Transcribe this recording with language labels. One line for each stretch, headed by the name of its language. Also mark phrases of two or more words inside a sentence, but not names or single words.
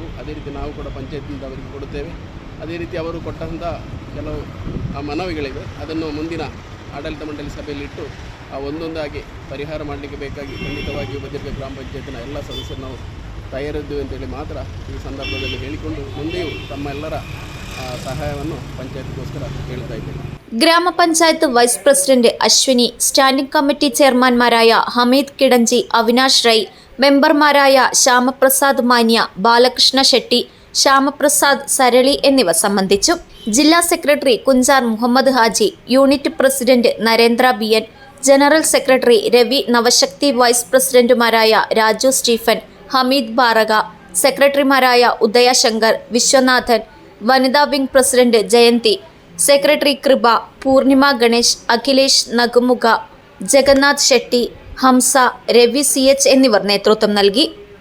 Kannada: ಅದೇ ರೀತಿ ನಾವು ಕೂಡ ಪಂಚಾಯತ್ನಿಂದ ಅವರಿಗೆ ಕೊಡುತ್ತೇವೆ. ಅದೇ ರೀತಿ ಅವರು ಕೊಟ್ಟಂಥ ಕೆಲವು ಮನವಿಗಳಿವೆ, ಅದನ್ನು ಮುಂದಿನ ಆಡಳಿತ ಮಂಡಳಿ ಸಭೆಯಲ್ಲಿಟ್ಟು ಒಂದೊಂದಾಗಿ ಪರಿಹಾರ ಮಾಡಲಿಕ್ಕೆ ಬೇಕಾಗಿ ಖಂಡಿತವಾಗಿಯೂ ಬದಿಯಡ್ಕ ಗ್ರಾಮ ಪಂಚಾಯತಿನ ಎಲ್ಲ ಸದಸ್ಯರು ನಾವು ತಯಾರಿದ್ದೇವೆ ಅಂತೇಳಿ ಮಾತ್ರ ಈ ಸಂದರ್ಭದಲ್ಲಿ ಹೇಳಿಕೊಂಡು ಮುಂದೆಯೂ ತಮ್ಮೆಲ್ಲರ സഹായವನ್ನು പഞ്ചായത്തിಗೋಸ್ಕರ ಹೇಳ್ತಾ ಇದ್ದೇನೆ.
Malayalam: ഗ്രാമപഞ്ചായത്ത് വൈസ് പ്രസിഡന്റ് അശ്വിനി, സ്റ്റാൻഡിംഗ് കമ്മിറ്റി ചെയർമാൻമാരായ ഹമീദ് കിടഞ്ചി, അവിനാഷ് റൈ, മെമ്പർമാരായ ശ്യാമപ്രസാദ് മാന്യ, ബാലകൃഷ്ണ ഷെട്ടി, ശ്യാമപ്രസാദ് സരളി എന്നിവർ സംബന്ധിച്ചു. ജില്ലാ സെക്രട്ടറി കുഞ്ചാർ മുഹമ്മദ് ഹാജി, യൂണിറ്റ് പ്രസിഡന്റ് നരേന്ദ്ര ബി.എൻ, ജനറൽ സെക്രട്ടറി രവി നവശക്തി, വൈസ് പ്രസിഡന്റുമാരായ രാജു സ്റ്റീഫൻ, ഹമീദ് ബാറക, സെക്രട്ടറിമാരായ ഉദയ ശങ്കർ, വിശ്വനാഥൻ, വനിതാ വിംഗ് പ്രസിഡന്റ് ജയന്തി, സെക്രട്ടറി കൃപ, പൂർണിമ ഗണേഷ്, അഖിലേഷ് നഗുമുഖ, ജഗന്നാഥ് ഷെട്ടി, ഹംസ, രവി CH എന്നിവർ നേതൃത്വം നൽകി.